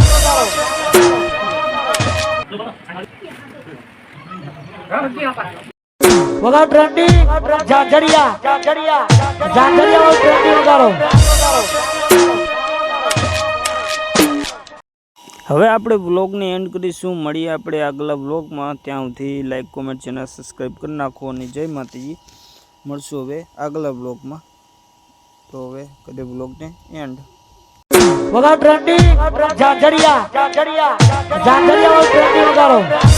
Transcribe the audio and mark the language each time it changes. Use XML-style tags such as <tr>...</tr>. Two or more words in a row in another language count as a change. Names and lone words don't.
<gu>वगा ट्रेंडिंग झांझरिया झांझरिया झांझरिया और ट्रेंडिंग वगारो। હવે આપણે વ્લોગને એન્ડ કરીશું। મળીએ આપણે આગલા વ્લોગમાં, ત્યાં સુધી</gu> <en>like comment channel subscribe</en> <gu>કરી નાખો અને જય માતાજી। મળશું હવે આગલા વ્લોગમાં, તો હવે કદે વ્લોગને એન્ડ। वगा ट्रेंडिंग झांझरिया झांझरिया झांझरिया और ट्रेंडिंग वगारो।</gu>